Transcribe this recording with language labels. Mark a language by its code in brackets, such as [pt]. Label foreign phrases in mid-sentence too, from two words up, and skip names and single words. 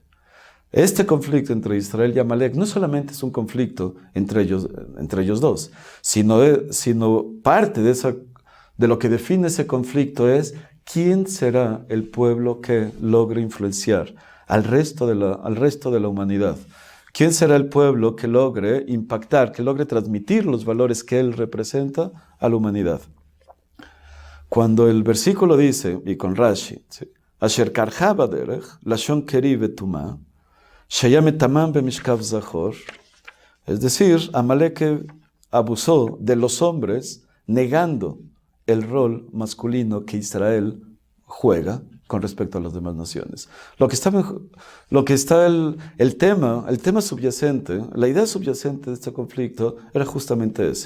[es] Este conflicto entre Israel y Amalek no solamente es un conflicto entre ellos dos, sino parte de lo que define ese conflicto es quién será el pueblo que logre influenciar al resto de la humanidad. ¿Quién será el pueblo que logre impactar, que logre transmitir los valores que él representa a la humanidad? Cuando el versículo dice, y con Rashi, [he] אשר קרך בדרך לשון קרי וטומאה שטמאם במשכב זכור, [es] es decir, Amalek abusó de los hombres, negando el rol masculino que Israel juega con respecto a las demás naciones. El tema subyacente, la idea subyacente de este conflicto era justamente ese.